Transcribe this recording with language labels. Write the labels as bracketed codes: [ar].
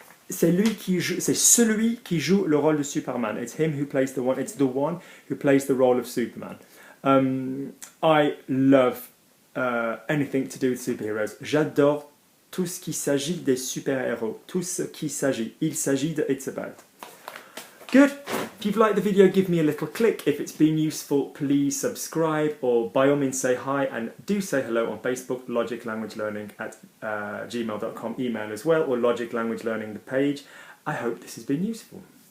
[fr] C'est celui qui joue le rôle de Superman. [en] It's him who plays the one. It's the one who plays the role of Superman. I love anything to do with superheroes. [fr] J'adore tout ce qui s'agit des super-héros. Tout ce qui s'agit. Il s'agit de [en] It's About. Good. If you've liked the video, give me a little click. If it's been useful, please subscribe, or by all means say hi, and do say hello on Facebook, Logic Language Learning at gmail.com email as well, or Logic Language Learning the page. I hope this has been useful.